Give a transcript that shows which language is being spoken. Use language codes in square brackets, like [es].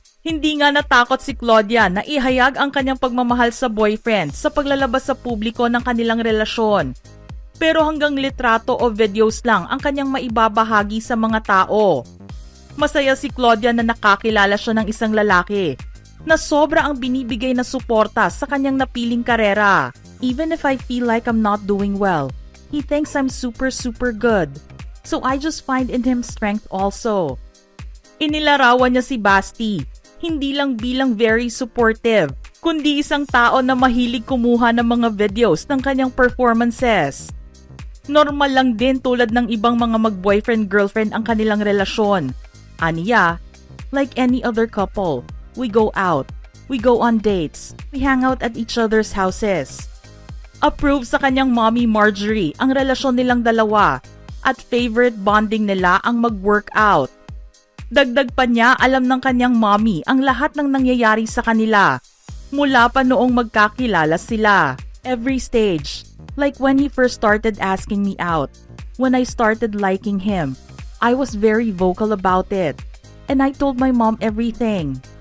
[tl] Hindi nga natakot si Claudia na ihayag ang kanyang pagmamahal sa boyfriend sa paglalabas sa publiko ng kanilang relasyon. Pero hanggang litrato o videos lang ang kanyang maibabahagi sa mga tao. Masaya si Claudia na nakakilala siya ng isang lalaki na sobra ang binibigay na suporta sa kanyang napiling karera. [en] Even if I feel like I'm not doing well, he thinks I'm super good. So I just find in him strength also. [tl] Inilarawan niya si Basti, hindi lang bilang [en] very supportive, [tl] kundi isang tao na mahilig kumuha ng mga videos ng kanyang performances. Normal lang din tulad ng ibang mga mag-boyfriend-girlfriend ang kanilang relasyon. [en] Aniya, like any other couple, we go out, we go on dates, we hang out at each other's houses. [tl] Approve sa kanyang mommy Marjorie ang relasyon nilang dalawa at favorite bonding nila ang mag-workout. Dagdag pa niya, alam ng kanyang mommy ang lahat ng nangyayari sa kanila mula pa noong magkakilala sila. [en] Every stage. Like when he first started asking me out, when I started liking him, I was very vocal about it. And I told my mom everything.